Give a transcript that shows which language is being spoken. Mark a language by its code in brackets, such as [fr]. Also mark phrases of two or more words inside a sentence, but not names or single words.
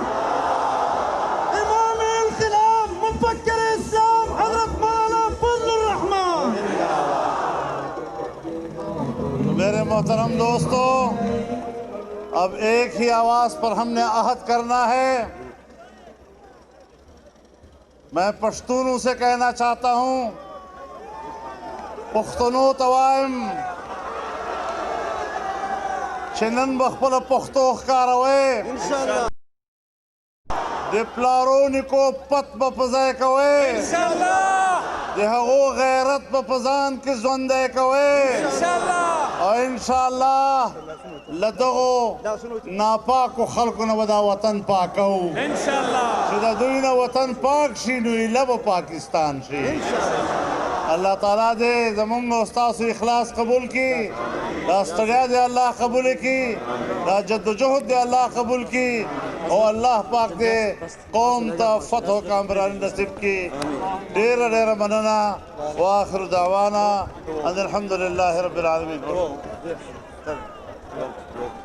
[ur] امام انقلاب مفکر اسلام حضرت مولانا فضل الرحمان۔ میرے محترم دوستو، اب ایک ہی آواز پر ہم نے عہد کرنا ہے۔ میں پشتونوں سے کہنا چاہتا ہوں [ps] پښتنو ته وایم چې نن به خپله پښتو ښکاروئ د پلارو نیکو پت به په ځای کوئ د هغو غیرت به په ځان کې ژوندی کوئ او انشاءالله له دغو ناپاکو خلکو نه به دا وطن پاکوو چې د دوی نه وطن پاک شي نو ایله به پاکستان شي اللہ تعالیٰ دے زمونږ او ستاسو اخلاص قبول کی دا ستړیا دے اللہ قبول کی دا جد و جہد دے اللہ قبول کی او اللہ پاک دے قوم تا فتح و کامرانی نصیب کی ډیره ډیره مننه [ar] واخر دعوانا ان الحمدللہ رب العالمین